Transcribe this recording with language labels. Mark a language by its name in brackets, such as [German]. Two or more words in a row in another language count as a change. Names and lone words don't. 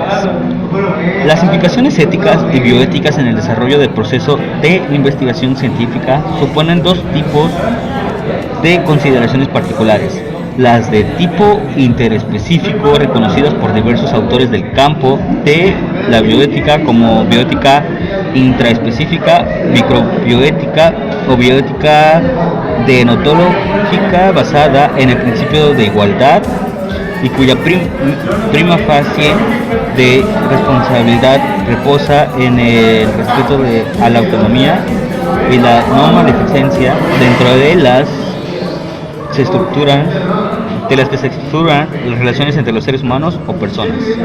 [Spanish] Las implicaciones éticas y bioéticas en el desarrollo del proceso de investigación científica suponen dos tipos de consideraciones particulares: las de tipo interespecífico, reconocidas por diversos autores del campo de la bioética, como bioética intraespecífica, microbioética o bioética deontológica basada en el principio de igualdad y cuya [Latin] prima facie [Spanish] de responsabilidad reposa en el respeto a la autonomía y la no maleficencia, dentro de las que se estructuran las relaciones entre los seres humanos o personas.